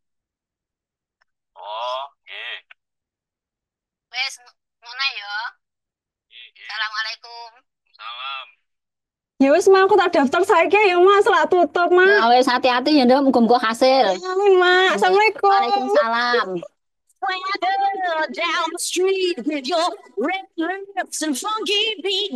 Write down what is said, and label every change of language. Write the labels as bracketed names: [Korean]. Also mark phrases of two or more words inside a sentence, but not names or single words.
[Javanese] Oh, nggih. Wis ngono ya. Assalamualaikum. Salam. Ya wes Mak, aku tak daftar saiki ya Mak, selak tutup Mak. Ya wis hati-hati ya Nduk, muga-muga hasil. Amin Mak. Assalamualaikum. Waalaikumsalam. [English] Swagger down the street with your red lips and funky beat.